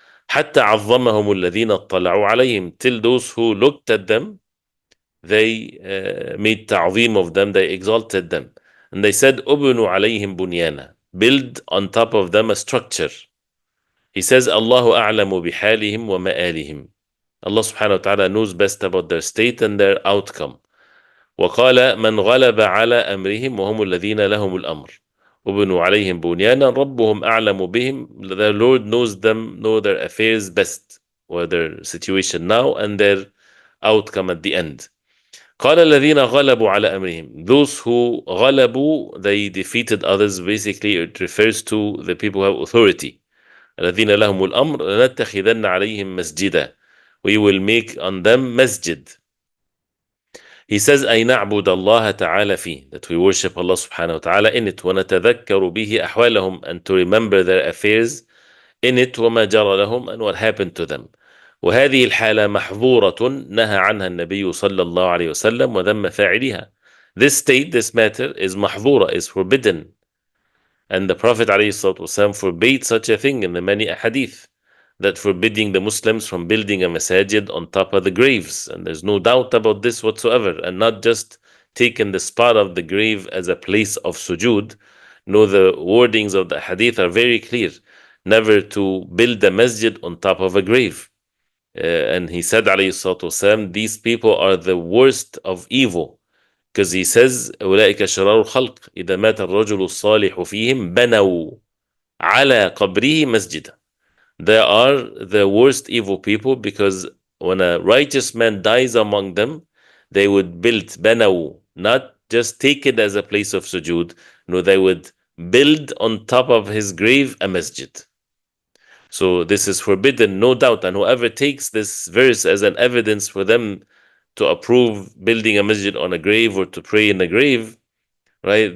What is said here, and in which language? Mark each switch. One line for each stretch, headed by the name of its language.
Arabic: حَتَّى عَظَّمَهُمُ الَّذِينَ اطَّلَعُوا عَلَيْهِمْ,
English: till those who looked at them, they made ta'zeem of them, they exalted them. And they said,
Arabic: أُبْنُوا عَلَيْهِمْ بُنْيَانًا,
English: build on top of them a structure. He says,
Arabic: Allahu a'lamu bihalihim wa ma'alihim.
English: Allah subhanahu wa ta'ala knows best about their state and their outcome.
Arabic: وقال من غلب على أمرهم وهم الذين لهم الأمر وبنوا عليهم بنيانا ربهم أعلم بهم.
English: The Lord knows them, know their affairs best, or their situation now and their outcome at the end.
Arabic: قال الذين غلبوا على أمرهم.
English: Those who
Arabic: غلبوا,
English: they defeated others. Basically, it refers to the people who have authority.
Arabic: الذين لهم الأمر لنتخذن عليهم مسجدا.
English: We will make on them masjid. He says,
Arabic: أي نعبد الله تعالى فيه,
English: that we worship Allah subhanahu wa ta'ala in it,
Arabic: ونتذكر به أحوالهم,
English: and to remember their affairs in it,
Arabic: وما جرى لهم,
English: and what happened to them.
Arabic: وهذه الحالة محظورة نهى عنها النبي صلى الله عليه وسلم وذم فاعلها.
English: This state, this matter is
Arabic: محظورة,
English: is forbidden. And the Prophet ﷺ forbade such a thing in the many ahadith, that forbidding the Muslims from building a masajid on top of the graves. And there's no doubt about this whatsoever. And not just taking the spot of the grave as a place of sujood. No, the wordings of the hadith are very clear. Never to build a masjid on top of a grave. And he said, ﷺ, these people are the worst of evil. Because he says,
Arabic: أولئك شرار الخلق إذا مات الرجل الصالح فيهم بنوا على قبره مسجدا.
English: They are the worst evil people, because when a righteous man dies among them, they would build
Arabic: بنوا,
English: not just take it as a place of sujood. No, they would build on top of his grave a masjid. So this is forbidden, no doubt. And whoever takes this verse as an evidence for them to approve building a masjid on a grave or to pray in a grave, right?